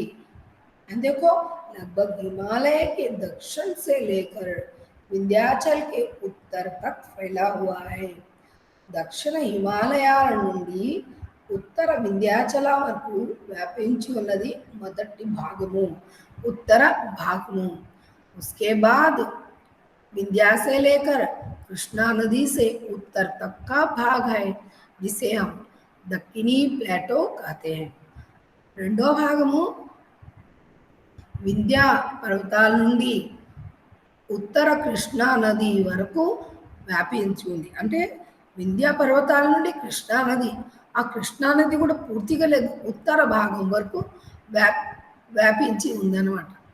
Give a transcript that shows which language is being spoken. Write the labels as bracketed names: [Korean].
[Hindi] देखो लगभग हिमालय के दक्षिण से लेकर विंध्याचल के उत्तर तक फैला हुआ है. [Telugu] దక్షిణ హిమాలయాల నుండి ఉత్తర వింధ్యాచల వరకు వ్యాపించి ఉన్నది మొదటి భాగము, ఉత్తర భాగము. [Hindi] उसके बाद विंध्या से लेकर कृष्णा नदी से उत्तर तक का भाग है जिसे हम दक्षिणी प्लेटो कहते हैं. [Telugu] రెండో భాగము వింధ్య పర్వతాల నుండి ఉత్తర కృష్ణా నది వరకు వ్యాపించి ఉంది. అంటే వింధ్య పర్వతాల నుండి కృష్ణా నది, ఆ కృష్ణా నది కూడా పూర్తిగా లేదు, ఉత్తర భాగం వరకు వ్యాపించి ఉందన్నమాట.